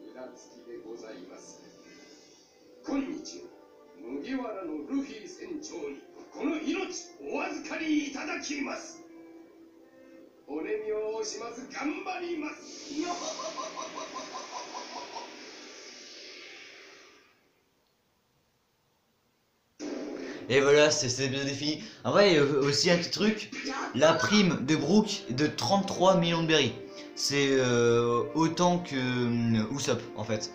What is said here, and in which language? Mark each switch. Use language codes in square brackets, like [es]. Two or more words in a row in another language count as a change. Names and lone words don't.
[ja] 今日麦わらのルフィ船長にこの命お預かりいただきます。お願みをします。頑張ります。 [fr] Et voilà, c'est bien défini. En vrai, aussi un petit truc, la prime de Brook est de 33 millions de berries. C'est autant que Usopp en fait.